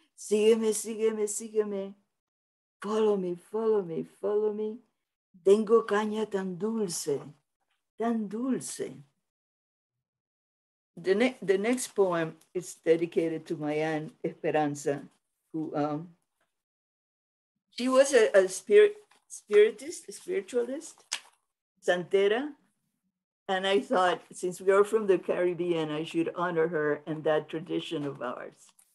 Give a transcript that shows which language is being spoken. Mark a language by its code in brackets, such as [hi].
[es] Sígueme, sígueme, sígueme. [en] Follow me, follow me, follow me. [es] Tengo caña tan dulce, tan dulce. [en] The next poem is dedicated to my aunt Esperanza, who she was a spiritist, a spiritualist, santera, and I thought since we are from the Caribbean, I should honor her and that tradition of ours.